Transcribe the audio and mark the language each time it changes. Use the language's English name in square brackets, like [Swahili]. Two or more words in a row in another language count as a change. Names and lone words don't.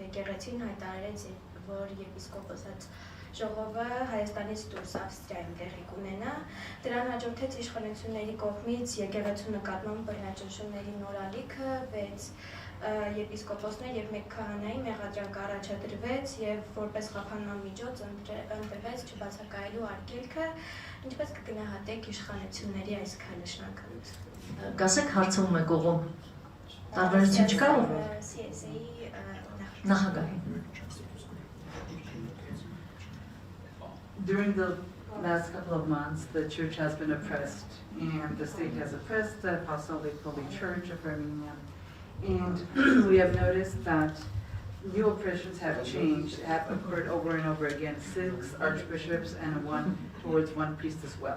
[Armenian] Եկեղեցին հայտարարեց, որ եպիսկոպոսած ժողովը Հայաստանից դուրս Ավստրիայում տեղի կունենա, դրան հաջորդեց իշխանությունների կողմից եկեղեցու նկատմամբ բռնաճնշումների նոր ալիքը, 6 եպիսկոպոսներ եւ 1 քահանայի մեղադրանք առաջադրվեց եւ որպես խափանման միջոց ընտրվեց չբացակայելու արգելքը, ինչպես կգնահատեք իշխանությունների այս քայլը շնորհակալություն։ Գասեք հարցում եք ողում։ Տարբերություն չկա ով։ Նախագահի։ [English] During the last couple of months, the church has been oppressed, and the state has oppressed the Apostolic Holy Church of Armenia. And we have noticed that new oppressions have occurred over and over again, 6 archbishops and one priest as well.